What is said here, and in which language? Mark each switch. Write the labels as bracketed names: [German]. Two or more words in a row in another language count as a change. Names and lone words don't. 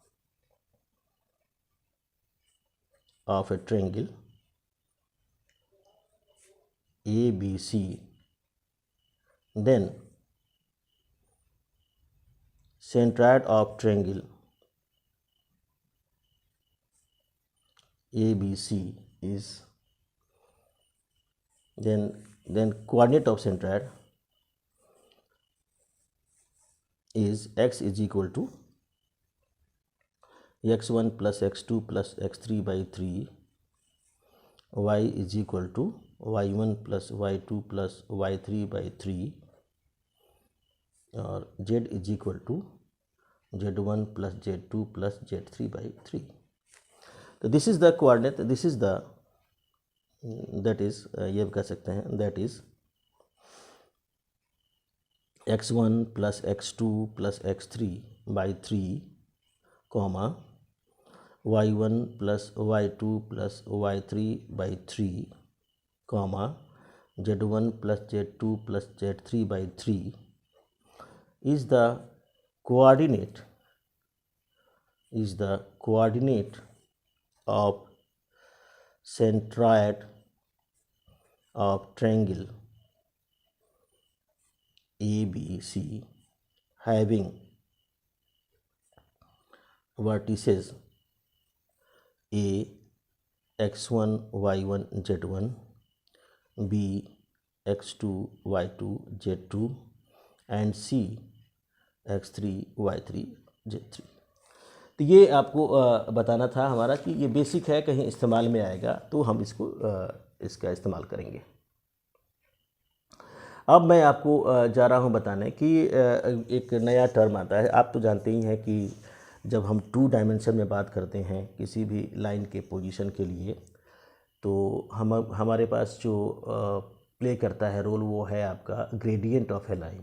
[English] of a triangle ABC, then centroid of triangle ABC is, then coordinate of centroid is x is equal to x1 plus x2 plus x3 by 3, y is equal to y1 plus y2 plus y3 by 3 और z is equal to z1 plus z2 plus z3 by 3. तो this is the coordinate, this is the that is, [Hindi] ये कह सकते हैं [English] that is x1 plus x2 plus x3 by 3, y1 plus y2 plus y3 by 3, z1 plus z2 plus z3 by 3 is the coordinate of centroid of triangle ABC having vertices A x1 y1 z1, B x2 y2 z2 and C x3 y3 z3। [Hindi] तो ये आपको बताना था हमारा कि ये बेसिक है, कहीं इस्तेमाल में आएगा तो हम इसको इसका इस्तेमाल करेंगे। अब मैं आपको जा रहा हूँ बताने कि एक नया टर्म आता है। आप तो जानते ही हैं कि जब हम 2 डायमेंशन में बात करते हैं किसी भी लाइन के पोजीशन के लिए, तो हमारे पास जो प्ले करता है रोल वो है आपका [English] gradient of a line.